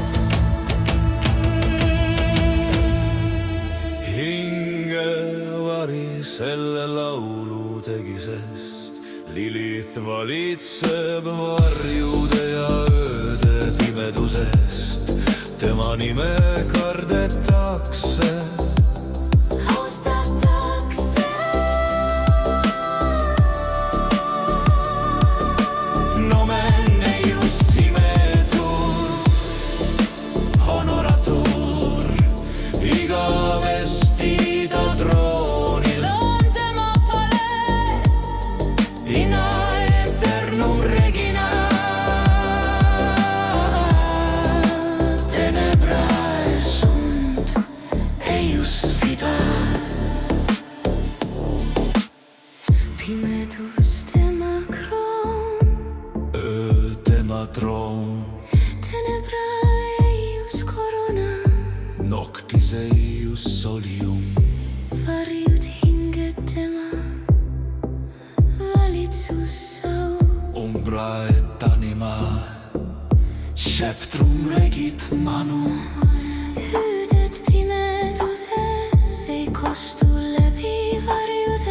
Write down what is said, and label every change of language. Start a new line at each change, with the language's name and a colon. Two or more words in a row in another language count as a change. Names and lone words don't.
Estonian: Hingevari selle laulu tegi, sest Lilith valitseb varjude ja ööde pimedusest. Tema nime kardetakse, austatakse.
Latin: Nomen eius timetur, honoratur,
Estonian: igavesti ta troonil On tema palee.
Latin: in aeternum regina. Tenebrae sunt eius fida.
Estonian: Pimedus tema kroon. Öö tema troon,
Latin: Tenebrae eius corona. noctis eius solium.
Estonian: Varjud hinged tema valitsussau.
Latin: Umbra et anima, sceptrum regit manum.
Estonian: Hüüded pimeduses ei kostu läbi varjude.